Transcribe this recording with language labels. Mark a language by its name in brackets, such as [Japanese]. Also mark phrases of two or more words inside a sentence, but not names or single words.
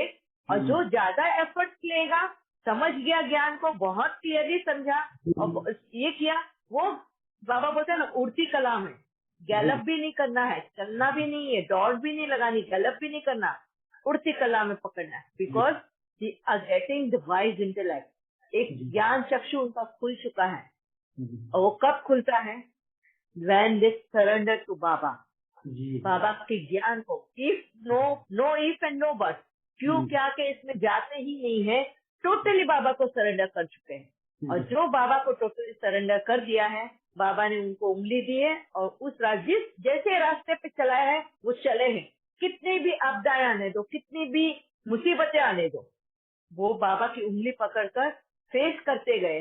[Hindi] और जो ज्यादा एफर्ट्स लेगा, समझ गया, ज्ञान को बहुत क्लियरली समझा और ये किया, वो बाबा बोलते हैं ना उड़ती कला में. गैलप भी नहीं करना है, चलना भी नहीं है, दौड़ भी नहीं लगानी, गैलप भी नहीं करना, उड़ती कला में पकड़ना है. [English] because they are getting the wise intellect. [Hindi] एक ज्ञान चक्षु उनका खुल चुका है. [English] और वो कब खुलता है? when they surrender to बाबा. [Hindi] बाबा के ज्ञान को, [English] if no if and no but, [Hindi] क्यों क्या के इसमें जाते ही नहीं है, टोटली बाबा को सरेंडर कर चुके हैं. और जो बाबा को टोटली सरेंडर कर दिया है, बाबा ने उनको उंगली दी है और उस जैसे रास्ते पे चलाया है वो चले हैं. कितनी भी आपदाएं आने दो, कितनी भी मुसीबतें आने दो, वो बाबा की उंगली पकड़कर फेस करते गए.